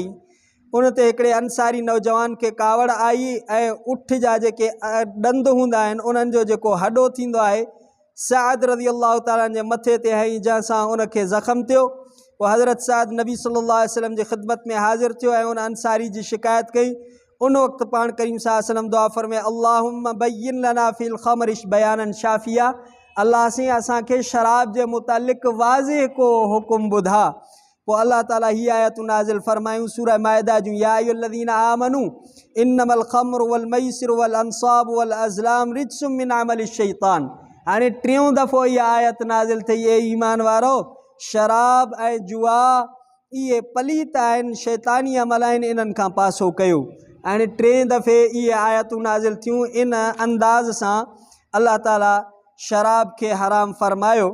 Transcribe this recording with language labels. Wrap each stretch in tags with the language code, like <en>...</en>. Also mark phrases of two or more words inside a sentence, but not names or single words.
<sd>उन ते हिकिड़े अंसारी नौजवान खे कावड़ आई ऐं उठ जा जेके ॾंद हूंदा आहिनि उन्हनि जो जेको हॾो थींदो आहे साद</sd> <ar>رضي الله تعالى</ar> <sd>जे मथे ते हई, जंहिंसां उनखे ज़ख़्म थियो। पोइ हज़रत साद नबी</sd> <ar>صلى الله عليه وسلم</ar> <sd>जे ख़िदमत में हाज़िर थियो ऐं उन अंसारी जी शिकायत कई। उन वक़्तु पाण करीम</sd> <ar>صلى الله عليه وسلم</ar> <sd>दुआ फरमाए,</sd> <ar>اللهم بين لنا في الخمر بيانا شافيا,</ar> <sd>अल्लाह से असांखे शराब जे मुतालिक़ वाज़िह को हुकुम ॿुधा। पोइ अल्लाह ताला हीअ आयतूं नाज़िल फरमायूं सूरह माइदा जूं,</sd> <ar>يا أيها الذين آمنوا إنما الخمر والميسر والأنصاب والأزلام رجس من عمل الشيطان.</ar> <sd>हाणे टियों दफ़ो इहा आयत नाज़िल थी, ए ईमान वारो शराब ऐं जुआ इहे पलीत आहिनि, शैतानी अमल आहिनि, इन्हनि खां पासो कयो। हाणे टे दफ़े इहे आयतूं नाज़िल थियूं। इन अंदाज़ सां अल्लाह ताला शराब खे हराम फ़रमायो।</sd>